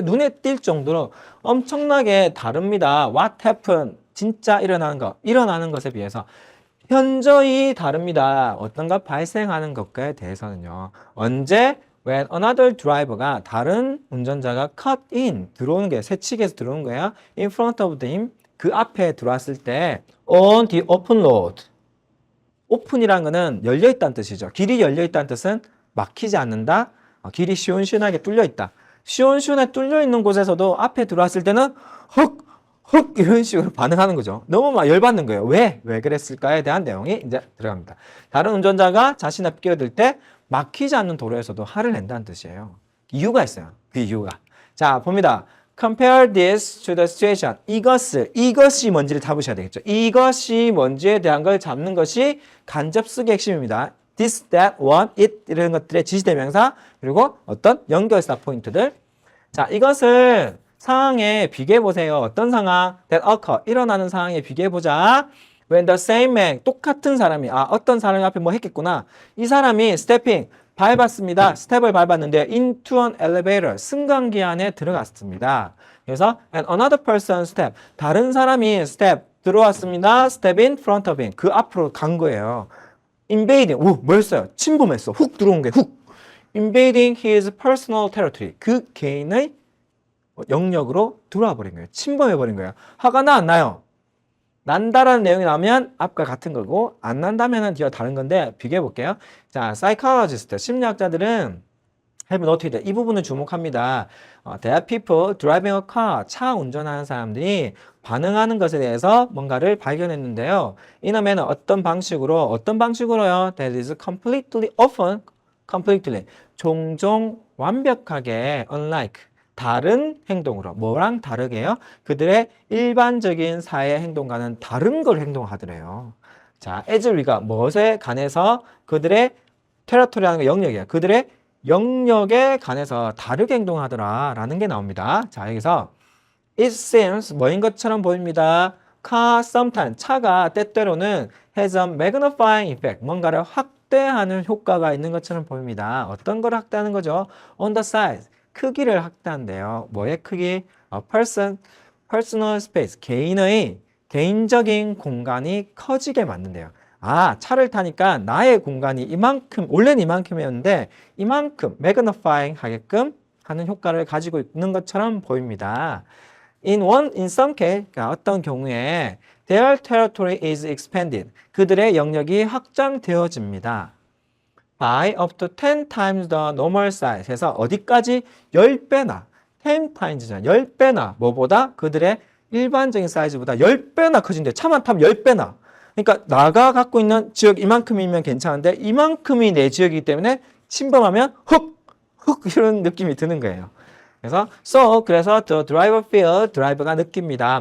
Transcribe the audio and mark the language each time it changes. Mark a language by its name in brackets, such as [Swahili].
[Korean] 눈에 띌 정도로 엄청나게 다릅니다. [English] What happened? [Korean] 진짜 일어나는 것에 비해서 현저히 다릅니다. 어떤가 발생하는 것에 대해서는요. 언제? [English] When another driver [Korean] 가 다른 운전자가 [English] cut in, [Korean] 들어오는 게 새치기에서 들어오는 거예요. [English] In front of him, [Korean] 그 앞에 들어왔을 때 [English] on the open road. [Korean] 오픈이라는 거는 열려있다는 뜻이죠. 길이 열려있다는 뜻은 막히지 않는다. 길이 시원시원하게 뚫려있다. 시원시원하게 뚫려있는 곳에서도 앞에 들어왔을 때는 헉 이런 식으로 반응하는 거죠. 너무 막 열받는 거예요. 왜 그랬을까에 대한 내용이 이제 들어갑니다. 다른 운전자가 자신 앞에 끼어들 때 막히지 않는 도로에서도 화를 낸다는 뜻이에요. 이유가 있어요. 그 이유가. 자, 봅니다. [English] Compare this to the situation. [Korean] 이것이 뭔지를 잡으셔야 되겠죠. 이것이 뭔지에 대한 걸 잡는 것이 간접수의 핵심입니다. This, that, what, it 이런 것들의 지시대명사 그리고 어떤 연결사 포인트들. 자, 이것을 상황에 비교해 보세요. 어떤 상황? [English] That occur. [Korean] 일어나는 상황에 비교해 보자. [English] When the same man, [Korean] 똑같은 사람이, 어떤 사람이 앞에 뭐 했겠구나. 이 사람이 stepping, 밟았습니다. 스텝을 밟았는데 [English] into an elevator, [Korean] 승강기 안에 들어갔습니다. 그래서 [English] and another person step, [Korean] 다른 사람이 step 들어왔습니다. [English] step in front of him, [Korean] 그 앞으로 간 거예요. invading, 뭐였어요? 침범했어. 훅 들어온 게 훅. [English] invading his personal territory, [Korean] 그 개인의 영역으로 들어와 버린 거예요. 침범해 버린 거예요. 화가 나 안 나요? 난다라는 내용이 나오면 앞과 같은 거고 안 난다면은 뒤가 다른 건데 비교해 볼게요. 자, psychologist, 심리학자들은 [English] have noted, [Korean] 이 부분을 주목합니다. [English] That people driving a car, [Korean] 차 운전하는 사람들이 반응하는 것에 대해서 뭔가를 발견했는데요. [English] in a manner, [Korean] 어떤 방식으로요? [English] That is completely, often, completely, [Korean] 종종 완벽하게 [English] unlike, [Korean] 다른 행동으로, 뭐랑 다르게요? 그들의 일반적인 사회 행동과는 다른 걸 행동하더래요. 자, as 우리가 무엇에 관해서 그들의 테라토리라는 거 영역이에요. 그들의 영역에 관해서 다르게 행동하더라 라는 게 나옵니다. 자, 여기서 [English] it seems [Korean] 뭐인 것처럼 보입니다. [English] car sometimes [Korean] 차가 때때로는 [English] has a magnifying effect [Korean] 뭔가를 확대하는 효과가 있는 것처럼 보입니다. 어떤 걸 확대하는 거죠? [English] on the size [Korean] 크기를 확대한대요. 뭐의 크기? [English] a personal space [Korean] 개인의 개인적인 공간이 커지게 만든대요. 아, 차를 타니까 나의 공간이 이만큼, 원래는 이만큼이었는데 이만큼 magnifying 하게끔 하는 효과를 가지고 있는 것처럼 보입니다. [English] In some case, [Korean] 그러니까 어떤 경우에 [English] their territory is expanded. [Korean] 그들의 영역이 확장되어집니다. [English] By up to 10 times the normal size. [Korean] 해서 어디까지? 10배나, 10 times잖아. 10배나, 뭐보다? 그들의 일반적인 사이즈보다 10배나 커진대. 차만 타면 10배나. 그러니까 나가 갖고 있는 지역 이만큼이면 괜찮은데 이만큼이 내 지역이기 때문에 침범하면 훅 이런 느낌이 드는 거예요. 그래서 [English] the driver feel [Korean] 드라이버가 느낍니다.